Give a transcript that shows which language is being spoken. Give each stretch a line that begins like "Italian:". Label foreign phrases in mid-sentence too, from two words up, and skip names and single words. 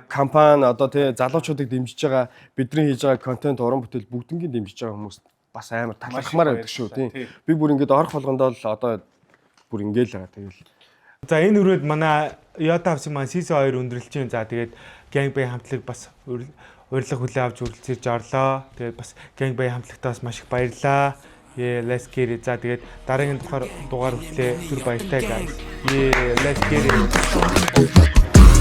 Mongolian: компани одоо тий залуучуудыг дэмжиж байгаа бидний хийж байгаа контент уран бүтээл бүгднийг дэмжиж байгаа хүмүүс бас амар талархмаар байдаг шүү тий. Би бүр ингэж орох болгондоо л одоо бүр ингээл байгаа тэгэл. за энэ өрөөд манай Yota House маань CC2 өндөрлөж. За тэгээд Gang Bang хамтлаг бас урилга хүлээ авч үргэлжлүүлж орлоо. Тэгээд бас Gang Bang хамтлагтаас маш их баярлалаа.
English: Let's get it.
Mongolian: За тэгээд дараагийн дугаар хүртлээр түр баяртай guys.
English: Let's get it.